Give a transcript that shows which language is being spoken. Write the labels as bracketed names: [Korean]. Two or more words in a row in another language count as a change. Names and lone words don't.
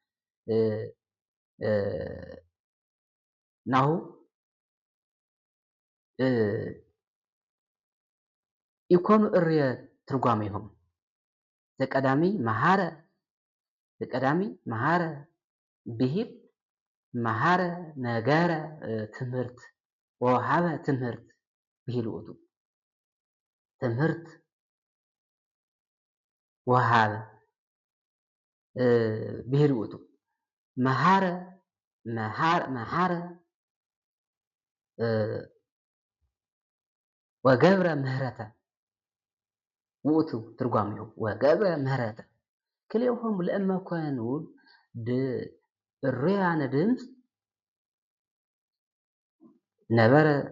[Geez] ናሁ ይኮኑ እርየ ትርጓሜሆም ዘቀዳሚ መሃረ ብሂል መሃረ ነገረ ትምህርት ወሃበ ትምህርት ብሂል ውእቱ ትምህርት ወሃበ ብሂል ውእቱ መሃረ ወገብረ ምህረተ ውእቱ ትርጓሜሁ ወገብረ ምህረተ ክልኤሆሙ ለእመ ኮኑ እሩያነ ድምፅ ነበረ